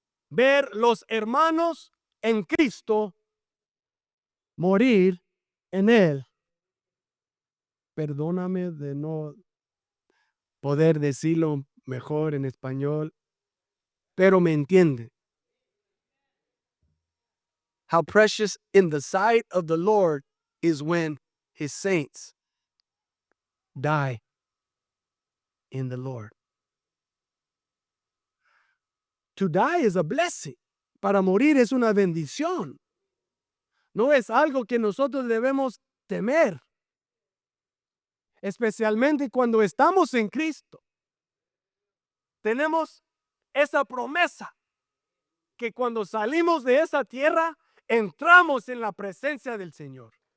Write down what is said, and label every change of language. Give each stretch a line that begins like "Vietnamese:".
Spanish: Ver los hermanos en Cristo morir en Él. Perdóname de no poder decirlo mejor en español, pero me entiende.
English: How precious in the sight of the Lord is when his saints die in the Lord. To die is a blessing.
Spanish: Para morir es una bendición. No es algo que nosotros debemos temer, especialmente cuando estamos en Cristo. Tenemos esa promesa que cuando salimos de esa tierra, entramos en la presencia del Señor.